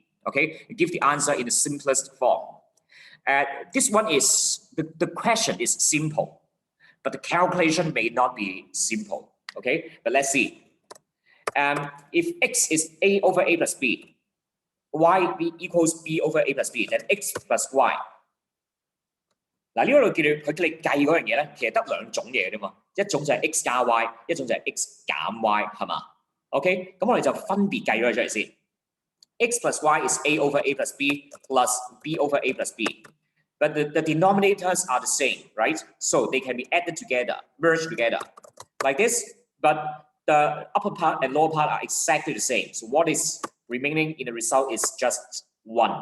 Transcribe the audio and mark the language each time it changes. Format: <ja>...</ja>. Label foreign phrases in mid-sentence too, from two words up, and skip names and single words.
<en>Okay, give the answer in the simplest form. This one is, the question is simple, but the calculation may not be simple. Okay, but let's see. If x is a over a plus b, y equals b over a plus b, then x plus y.</en> <yue>嗱，呢度佢叫你計嗰樣嘢咧，其實得兩種嘢啫嘛，一種就係 x 加 y， 一種就係 x 減 y， 係嘛 ？OK， 咁我哋就分別計咗佢出嚟先。</yue> <en>x plus y is a over a plus b plus b over a plus b. But the denominators are the same, right? So they can be added together, merged together, like this. But the upper part and lower part are exactly the same. So what is remaining in the result is just 1.</en>